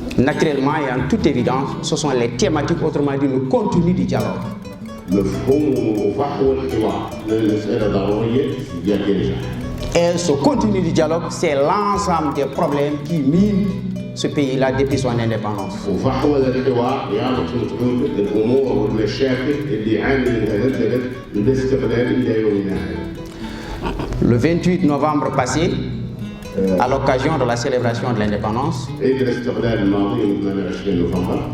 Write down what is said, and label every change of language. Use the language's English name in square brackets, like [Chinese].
[French] naturellement et en toute évidence, ce sont les thématiques, autrement dit le contenu du dialogue. [Arabic] مفهوم وفحوى الحوار مساله ضروريه يا ينجح. [French] Et ce contenu du dialogue, c'est l'ensemble des problèmes qui minent ce pays-là depuis son indépendance. [Arabic] وفحوى الحوار يربط متعود الامور والمشاكل اللي يعاني منها البلد بالاستقلال الى يومنا هذا. [French] Le 28 novembre passé, à l'occasion de la célébration de l'indépendance, [Arabic] عيد الاستقلال الماضي 28 نوفمبر